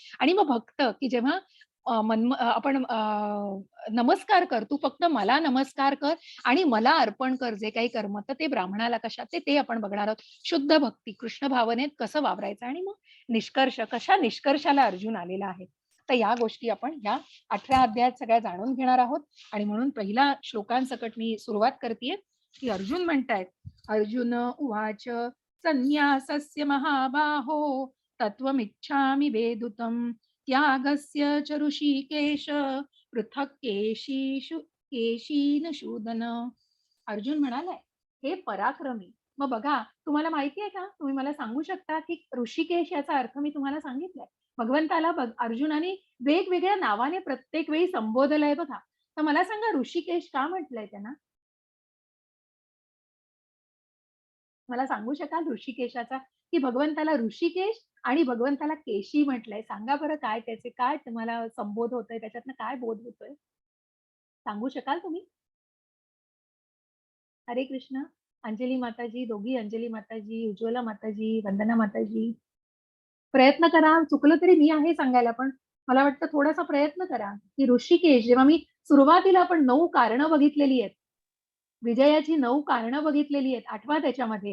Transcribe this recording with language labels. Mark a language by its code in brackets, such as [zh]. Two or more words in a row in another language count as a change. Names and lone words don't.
[mr] आणि मग भक्त, की जेव्हा आपण नमस्कार कर, तू फक्त मला नमस्कार कर आणि मला अर्पण कर जे काही कर्म, तर ते ब्राह्मणाला कशा ते आपण बघणार आहोत. शुद्ध भक्ती, कृष्ण भावनेत कसं वावरायचं आणि मग कशा निष्कर्षाला अर्जुन आलेला आहे. तर या गोष्टी आपण ह्या 18 अध्यायात सगळ्या जाणून घेणार आहोत. आणि म्हणून पहिला श्लोकांसकट मी सुरुवात करतेय की अर्जुन म्हणतायत, [sa] अर्जुन उवाच संन्यासस्य महाबाहो तत्त्वमिच्छामि वेदुतम् त्यागस्य च ऋषिकेश पृथक् केशीनशूदन. [mr] अर्जुन म्हणालाय, हे पराक्रमी. मग बघा, तुम्हाला माहिती आहे का, तुम्ही मला सांगू शकता की ऋषिकेश याचा अर्थ मी तुम्हाला सांगितलाय. भगवंताला अर्जुनाने वेगवेगळ्या नावाने प्रत्येक वेळी संबोधलंय बघा. तर मला सांगा, ऋषिकेश का म्हटलंय त्यांना? मला सांगू शकाल ऋषिकेशाचा, की भगवंताला ऋषिकेश आणि भगवंताला केशी म्हटलंय? सांगा बरं, काय त्याचे काय तुम्हाला संबोध होतोय, त्याच्यातनं काय बोध होतोय? सांगू शकाल तुम्ही? हरे कृष्ण. अंजली माताजी, दोघी अंजली माताजी, उज्ज्वला माताजी, वंदना माताजी, प्रयत्न करा. चुकलं तरी मी आहे सांगायला, पण मला वाटतं थोडासा प्रयत्न करा की ऋषिकेश, जेव्हा मी सुरुवातीला आपण 9 कारणं बघितलेली आहेत, विजयाची 9 कारणं बघितलेली आहेत, आठवा त्याच्यामध्ये.